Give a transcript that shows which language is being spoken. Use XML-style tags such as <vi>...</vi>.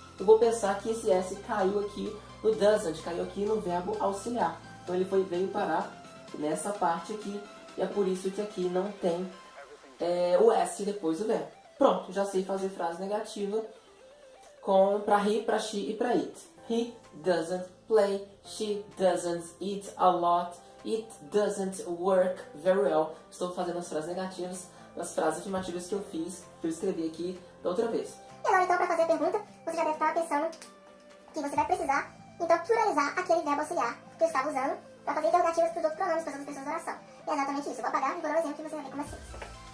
<pt>Eu vou pensar que esse S caiu aqui no doesn't, caiu aqui no verbo auxiliar. Então, ele veio parar nessa parte aqui. E é por isso que aqui não tem o S depois do verbo. Pronto, já sei fazer frase negativa para he, para she e para it.</pt> <en>He doesn't play, she doesn't eat a lot, it doesn't work very well.</en> <pt>Estou fazendo as frases negativas nas frases afirmativas que eu fiz, que eu escrevi aqui da outra vez. E agora, então, para fazer a pergunta, você já deve estar pensando que você vai precisar, então, pluralizar aquele verbo auxiliar que eu estava usando para fazer interrogativas para os outros pronomes, para as outras pessoas da oração. E é exatamente isso. Eu vou apagar e vou dar um exemplo que você vai ver como é simples.</pt>